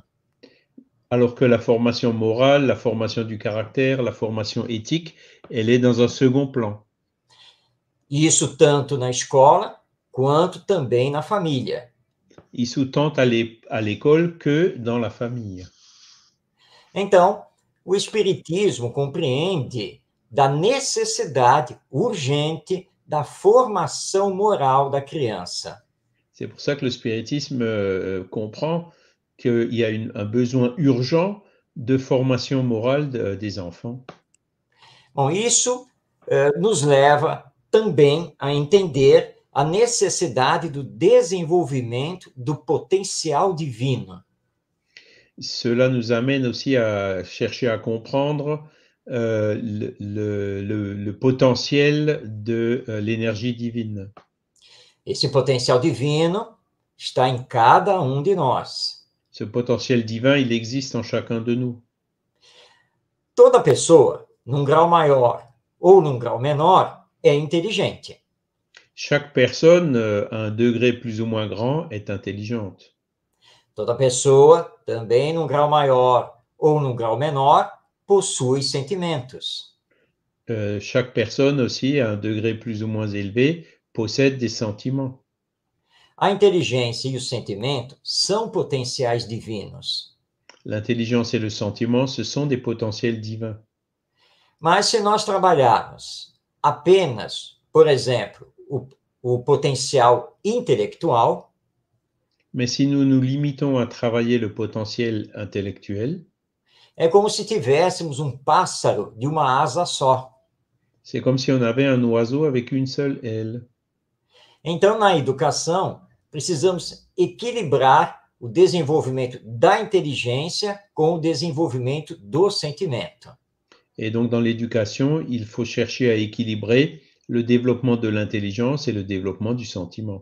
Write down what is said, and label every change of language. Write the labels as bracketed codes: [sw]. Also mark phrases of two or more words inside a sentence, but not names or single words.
[fr] Alors que la formation morale, la formation du caractère, la formation éthique, elle est dans un second plan. [pt] Isso tanto na escola quanto também na família. [fr] Isso tant à l'école que dans la famille. [pt] Então, o Espiritismo compreende da necessidade urgente da formação moral da criança. [fr] C'est pour ça que le spiritisme comprend qu'il y a un besoin urgent de formation morale des enfants. [pt] Bom, isso nos leva também a entender a necessidade do desenvolvimento do potencial divino. [fr] Cela nous amène aussi à chercher à comprendre le potentiel de l'énergie divine. [pt] Esse potencial divino está em cada um de nós. [fr] Ce potentiel divin, il existe en chacun de nous. [pt] Toda pessoa, num grau maior ou num grau menor, é inteligente. [fr] Chaque personne, à un degré plus ou moins grand, est intelligente. [pt] Toda pessoa, também num grau maior ou num grau menor, possui sentimentos. [fr] Chaque personne aussi, à un degré plus ou moins élevé, possède des sentiments. [pt] A inteligência e o sentimento são potenciais divinos. [fr] L'intelligence et le sentiment, ce sont des potentiels divins. [pt] Mas se nós trabalharmos apenas, por exemplo, o potencial intelectual, [fr] Mais si nous nous limitons à travailler le potentiel intellectuel, [pt] é como se tivéssemos um pássaro de uma asa só. [fr] c'est comme si on avait un oiseau avec une seule aile. [pt] Então, na educação, precisamos equilibrar o desenvolvimento da inteligência com o desenvolvimento do sentimento. [fr] Et donc, dans l'éducation, il faut chercher à équilibrer le développement de l'intelligence et le développement du sentiment.